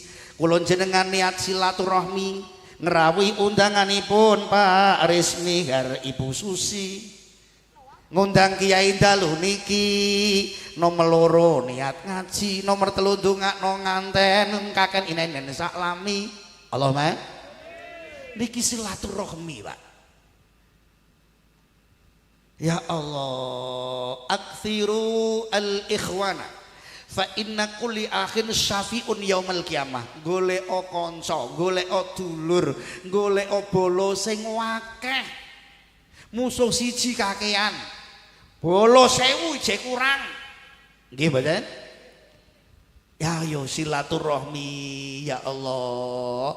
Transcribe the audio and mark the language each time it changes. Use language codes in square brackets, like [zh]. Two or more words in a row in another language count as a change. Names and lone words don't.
[jv] Kula jenengan niat silaturahmi ngerawi undanganipun Pak Resmi karo Ibu Susi, ngundang Kiai dalu niki nomor loro niat ngaji, nomor telu ndongakno nganten kaken inen saklami. Allahumma niki silaturahmi Pak. [ar] يا الله أكثروا الإخوان فإن كل أخ شافع يوم القيامة. [jv] Goleka kanca, goleka dulur, goleka bolo sing akeh. Musuh siji kakean, bolo 1000 jek kurang. Nggih mboten? Ya yo silaturahmi ya Allah.